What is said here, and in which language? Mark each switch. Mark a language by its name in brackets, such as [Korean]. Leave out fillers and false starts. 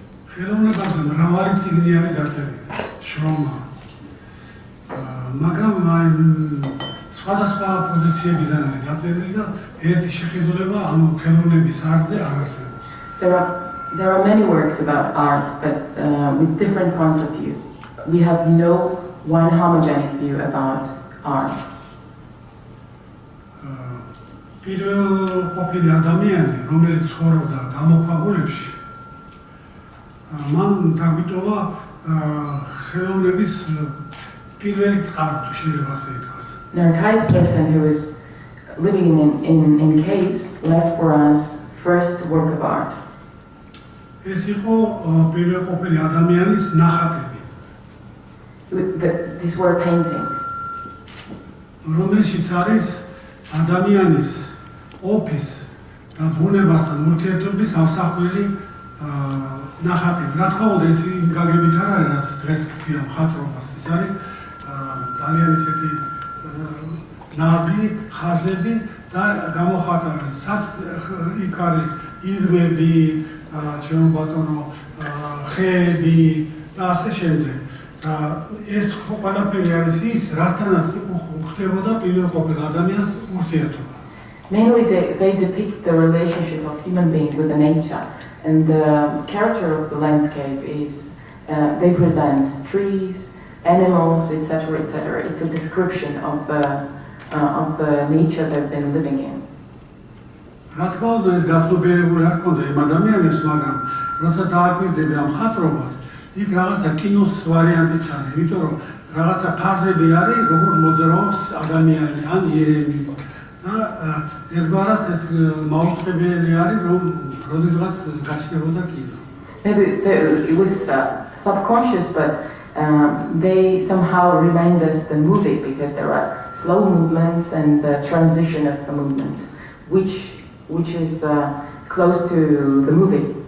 [Georgian] ხელოვნებაზე მრავალი წიგნი არის დაწერილი, შრომა. მაგრამ სხვადასხვა პოზიციებიდან არის დაწერილი და ერთი შეხედულება ამ ხელოვნების არზე არ არსებობს. [English] There are many works about art, but with different points of view. We have no one homogenic view about art. [Georgian] პირველ ყოფილი ადამიანი, რომელიც ცხოვრობდა გამოქვაბულებში, მან დაგვიტოვა ხელოვნების პირველი წყარო, თუ შეიძლება ასე ითქვას. [English] An archaic person who was living in caves left for us first work of art. [Georgian] ეს იყო პირველ ყოფილი ადამიანის ნახატები. [English] These were paintings. [Georgian] რომელშიც არის ადამიანის ყოფის და ბუნებასთან ურთიერთობის ამსახველი ნახატები. რა თქმა უნდა, ეს გაგებით არ არის, რაც დღეს ქვია მხატვრობას. ეს არის ძალიან ისეთი ნაზი, ხაზები და გამოხატავენ. იქ არის ირმები, ჩემო ბატონო, ხეები და ასე შემდეგ. და ეს ყველაფერი არის ის, რასთანაც ხდებოდა პირველ ყოფილ ადამიანს ურთიერთობა. [English] Mainly they depict the relationship of human beings with the nature. And the character of the landscape is, they present trees, animals, etc., etc. It's a description of the nature they've been living in. [Georgian] რა თქმა უნდა, ეს გასულიერებული არ ქონდა იმ ადამიანებს, მაგრამ როცა დააკვირდები ამ მხატვრობას, იქ რაღაცა კინოს ვარიანტიც არის, იმიტომ რომ რაღაცა ფაზები არის, როგორ მოძრაობს ადამიანი ან ირემი. და ერთგვარად ეს მაუწყებელი არის, რომ როდესღაც გაჩნდებოდა კინო. [English] Maybe it was subconscious, but they somehow remind us the movie because there are slow movements and the transition of the movement, which is close to the movie.